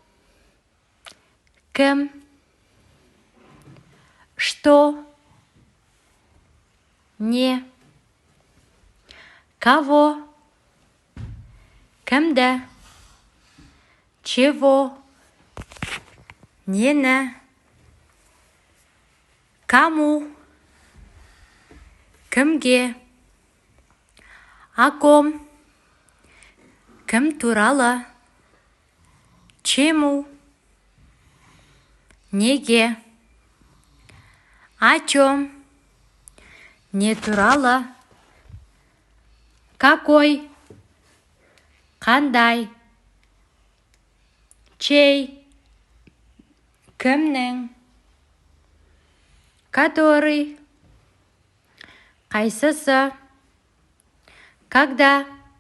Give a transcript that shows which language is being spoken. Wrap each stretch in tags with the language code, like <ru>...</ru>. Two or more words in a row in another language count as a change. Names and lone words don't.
<ru>Кем? Что?</ru> <kk>Не? Кого? Кімді? Чего? Нені? Кому? Кімге? О ком? Кім туралы? Чему? Неге?</kk> <ru>О чем?</ru> <kk>Не туралы? Какой? Қандай? Чей? Кімнің? Который? Қайсысы? Когда?</kk>